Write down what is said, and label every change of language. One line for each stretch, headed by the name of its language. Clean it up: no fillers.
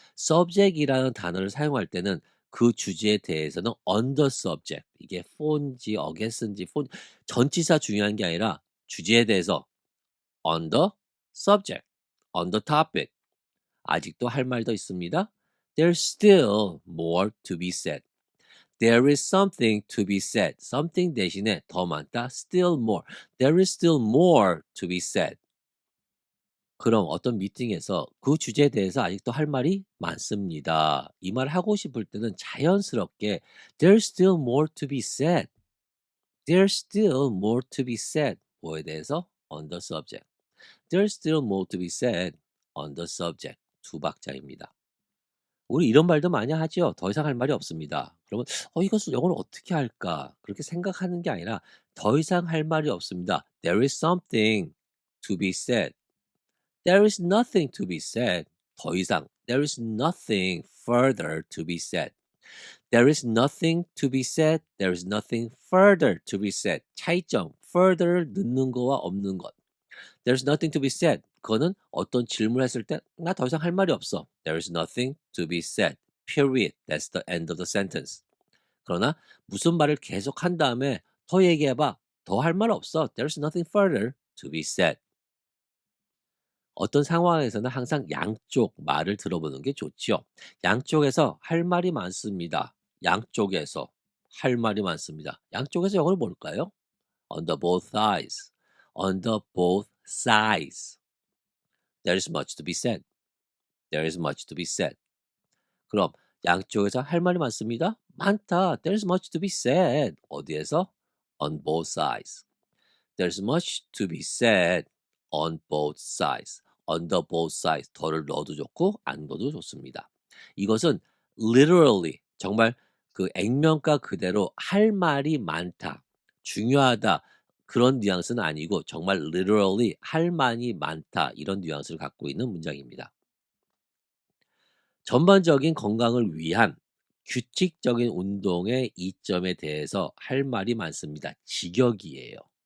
Korean: subject이라는 단어를 사용할 때는 그 주제에 대해서는
English: on the subject.
Korean: 이게 for인지 against인지 for 전치사 중요한 게 아니라 주제에 대해서
English: on the subject, on the topic.
Korean: 아직도 할 말 더 있습니다.
English: There's still more to be said. There is something to be said.
Korean: something 대신에 더 많다.
English: still more. There is still more to be said.
Korean: 그럼 어떤 미팅에서 그 주제에 대해서 아직도 할 말이 많습니다. 이 말 하고 싶을 때는 자연스럽게
English: There's still more to be said. There's still more to be said.
Korean: 뭐에 대해서?
English: On the subject. There's still more to be said on the subject.
Korean: 두 박자입니다. 우리 이런 말도 많이 하죠. 더 이상 할 말이 없습니다. 그러면 이것을 영어로 어떻게 할까? 그렇게 생각하는 게 아니라 더 이상 할 말이 없습니다.
English: There is something to be said. There is nothing to be said.
Korean: 더 이상.
English: There is nothing further to be said. There is nothing to be said. There is nothing further to be said.
Korean: 차이점. further를 넣는 거와 없는 것.
English: There's nothing to be said.
Korean: 그거는 어떤 질문을 했을 때 나 더 이상 할 말이 없어.
English: There is nothing to be said. Period. That's the end of the sentence.
Korean: 그러나 무슨 말을 계속 한 다음에 더 얘기해 봐. 더 할 말 없어.
English: There's nothing further to be said.
Korean: 어떤 상황에서는 항상 양쪽 말을 들어보는 게 좋지요. 양쪽에서 할 말이 많습니다. 양쪽에서 할 말이 많습니다. 양쪽에서 영어로 뭘까요?
English: On the both sides. On the both sides. There is much to be said. There is much to be said.
Korean: 그럼 양쪽에서 할 말이 많습니다. 많다.
English: There's much to be said.
Korean: 어디에서?
English: On both sides. There's much to be said on both sides. On the both sides.
Korean: 더를 넣어도 좋고 안 넣어도 좋습니다. 이것은 literally 정말 그 액면가 그대로 할 말이 많다. 중요하다. 그런 뉘앙스는 아니고 정말 literally 할 말이 많다. 이런 뉘앙스를 갖고 있는 문장입니다. 전반적인 건강을 위한 규칙적인 운동의 이점에 대해서 할 말이 많습니다. 직역이에요.